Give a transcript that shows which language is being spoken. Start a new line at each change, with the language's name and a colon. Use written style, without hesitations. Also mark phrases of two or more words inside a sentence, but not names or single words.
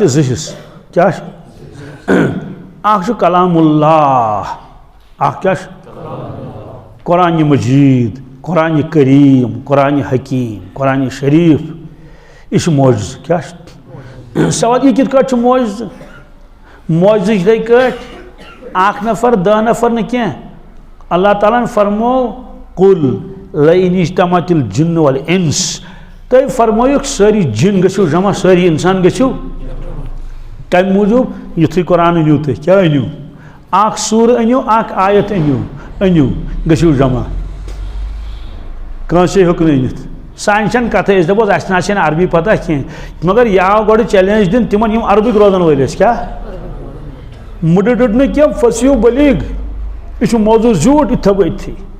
Kashmiri: زٕ حِصہٕ کیٛاہ چھُ اکھ چھُ کلام اللہ اکھ کیٛاہ چھُ قرآنِ مجیٖد قرآنِ کریٖم قرآنِ حکیٖم قرآنِ شریٖف یہِ چھُ معجزٕ کیٛاہ چھُ سوال یہِ کِتھ کٲٹھۍ چھُ معجزٕ معجزٕ یِتھَے کٲٹھۍ اکھ نفر دہ نفر نہٕ کینٛہہ اللہ تعالیٰ ہن فرمو
Arabic: قُل لئن اجتمعت الجن والانس
Kashmiri: تُہۍ فرمٲیُکھ سٲری جن گٔژھِو جمع سٲری انسان گٔژھِو کمہِ موٗجوٗب یُتھُے قرآن أنِو تُہۍ کیٛاہ أنِو اکھ سوٗرٕ أنِو اکھ آیت أنِو گٔژھِو جمع کٲنٛسے ہیوٚک نہٕ أنِتھ سانہِ چھَنہٕ کَتھٕے أسۍ دَپوس اَسہِ نہ چھَنہٕ عربی پتہ کینٛہہ مگر یہِ آو گۄڈٕ چیلینج دِنہٕ تِمن یِم عربٕکۍ روزن وٲلۍ ٲسۍ کیٛاہ مُڈٕ ڈُڈ نہٕ کینٛہہ فٔسیوٗ بٔلیٖغ یہِ چھُ موضوٗع زیوٗٹھ یہِ تھٲو أتھی